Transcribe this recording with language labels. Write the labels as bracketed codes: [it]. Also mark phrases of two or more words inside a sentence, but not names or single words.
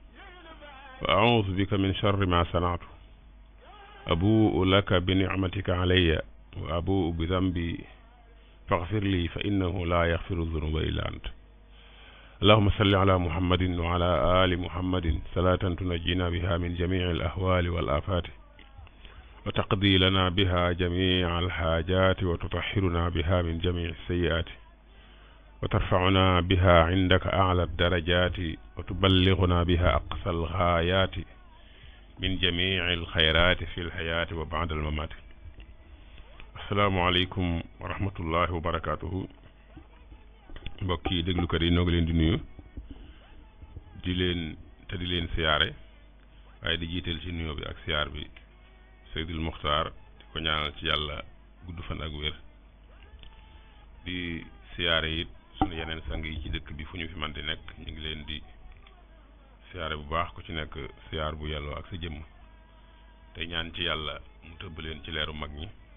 [ar] وأعوذ بك من شر ما صنعت أبوء لك بنعمتك علي وأبوء بذنبي فاغفر لي فإنه لا يغفر الذنوب إلا أنت اللهم صل على محمد وعلى آل محمد صلاة تنجينا بها من جميع الأهوال والآفات وتقضي لنا بها جميع الحاجات وتطهرنا بها من جميع السيئات وترفعنا بها عندك أعلى الدرجات وتبلغنا بها أقصى الغايات من جميع الخيرات في الحياة وبعد الممات. السلام عليكم ورحمة الله وبركاته. [wo] mbokki déglukat yi noo ngi leen di nuyu di leen siyaare waaye di jiital ci nuyoo bi ak siyaar bi Seydil Muxtaar di ko ñaanal ci yàlla gudd fan ak wér di siyaare it sunu yeneen sang yi ci dëkk bi fu ñu fi man di nekk ñu ngi leen di siyaare bu baax ku ci nekk siyaar bu yàlloo ak sa jëmm te ñaan ci yàlla mu tëbb leen ci leeru mag ñi